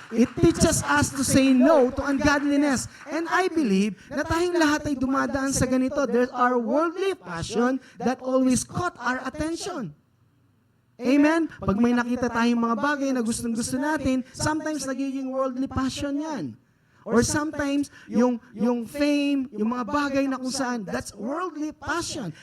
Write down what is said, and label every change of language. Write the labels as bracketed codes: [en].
[en] It teaches us to say no to ungodliness. And I believe [tl] na tayong lahat ay dumadaan sa ganito. [en] There are worldly passion that always caught our attention. [tl] Amen? Pag may nakita tayong mga bagay na gustong-gusto natin, sometimes nagiging worldly passion yan. [en] Or sometimes, [tl] yung fame, yung mga bagay na kung saan, [en] that's worldly passion.